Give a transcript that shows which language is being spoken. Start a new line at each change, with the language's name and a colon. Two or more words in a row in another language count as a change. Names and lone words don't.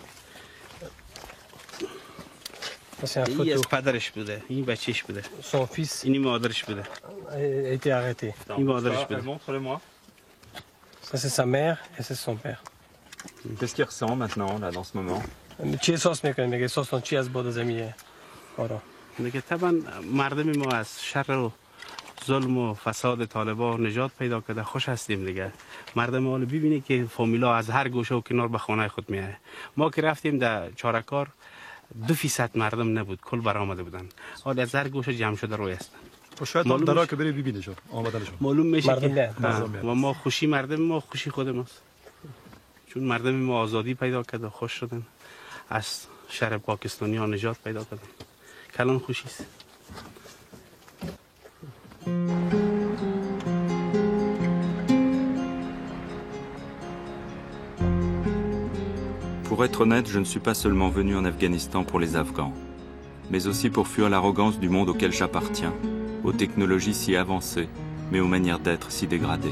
French: C'est une photo. Son fils a été arrêté. Montre-le-moi. Ça c'est sa mère et c'est son père. Qu'est-ce qu'il ressent maintenant, là, dans ce moment?
Persian: چه احساس میکنید؟ میگه احساس چی از بعد زمینه؟ دیگه طبعا مردم ما از شر و ظلم و فساد طالبان نجات پیدا کرده خوش هستیم دیگه. مردم حال ببینه که فامیلا از هر گوشه و کنار به خانه خود میایه. ما که رفتیم در چارکار 2% مردم نبود، کل برآمده بودن. حال از هر گوشه جمع شده روی هستن. شاید هم درا که بری ببینیشون، آمدنشون. معلوم میشه که و ما خوشی مردم ما خوشی خود ماست. چون مردم ما آزادی پیدا کرده خوش شدن. از شر پاکستانی ها نجات پیدا کردن. کلان خوشی است.
French: Pour être honnête, je ne suis pas seulement venu en Afghanistan pour les Afghans, mais aussi pour fuir l'arrogance du monde auquel j'appartiens, aux technologies si avancées, mais aux manières d'être si dégradées.